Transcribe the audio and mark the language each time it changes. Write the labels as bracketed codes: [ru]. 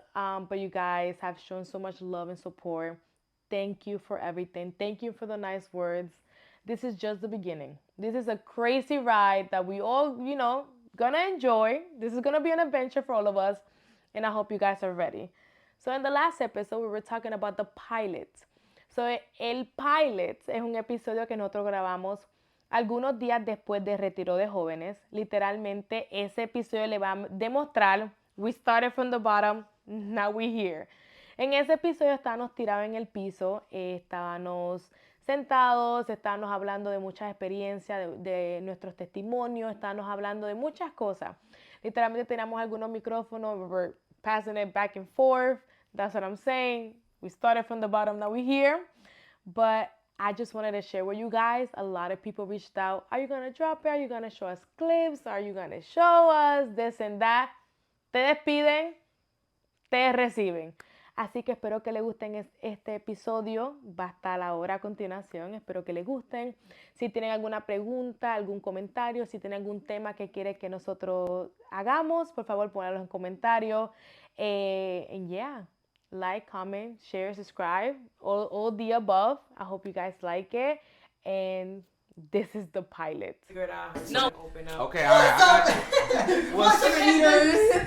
[en] But you guys have shown so much love and support. Thank you for everything. Thank you for the nice words. This is just the beginning. This is a crazy ride that we all, gonna enjoy. This is gonna be an adventure for all of us. And I hope you guys are ready. So in the last episode, we were talking about the pilot. [es] So el pilot es un episodio que nosotros grabamos algunos días después del retiro de jóvenes. Literalmente, ese episodio le va a demostrar, [en] we started from the bottom, now we're here. [es] En ese episodio estábamos tirados en el piso, estábamos sentados, estábamos hablando de muchas experiencias, de nuestros testimonios, estábamos hablando de muchas cosas. Literalmente teníamos algunos micrófonos, [en] we were passing it back and forth. That's what I'm saying. We started from the bottom, now we're here. But I just wanted to share with you guys. A lot of people reached out. Are you going to drop it? Are you going to show us clips? Are you going to show us this and that? [es] Te despiden, te reciben. Así que espero que les gusten este episodio. Va a estar ahora a continuación. Espero que les gusten. Si tienen alguna pregunta, algún comentario, si tienen algún tema que quieren que nosotros hagamos, por favor, pónganlo en comentarios. [en] And yeah, like, comment, share, subscribe, all the above. I hope you guys like it. And this is the pilot. No. Open up. Okay, all right. What's up, eaters?